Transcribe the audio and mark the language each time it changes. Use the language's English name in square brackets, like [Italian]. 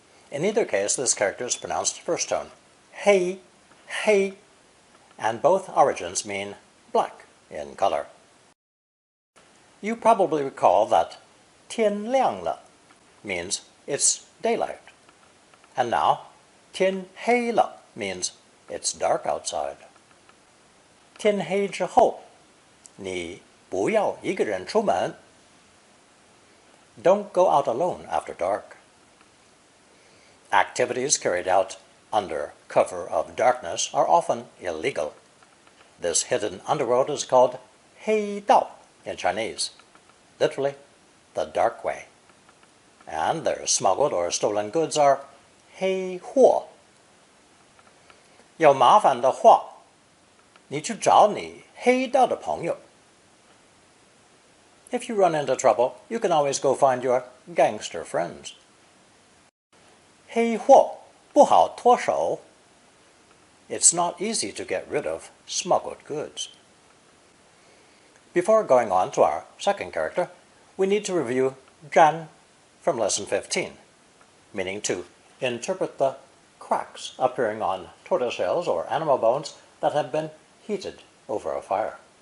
[English] In either case, this character is pronounced first tone, hei, hei, and both origins mean black in color. You probably recall that [Chinese] 天亮了 [English] means it's daylight, and now [Chinese] 天黑了 [English] means it's dark outside. [Chinese] 天黑之后，你不要一个人出门。 [English] Don't go out alone after dark. Activities carried out under cover of darkness are often illegal. This hidden underworld is called 黑道 in Chinese, literally the dark way. And their smuggled or stolen goods are 黑货。 [Chinese] 有麻烦的话，你去找你黑道的朋友。 [English] If you run into trouble, you can always go find your gangster friends. [Chinese] 黑货不好脱手。 [English] It's not easy to get rid of smuggled goods. Before going on to our second character, we need to review zhan from lesson 15, meaning to interpret the cracks appearing on tortoise shells or animal bones that have been heated over a fire.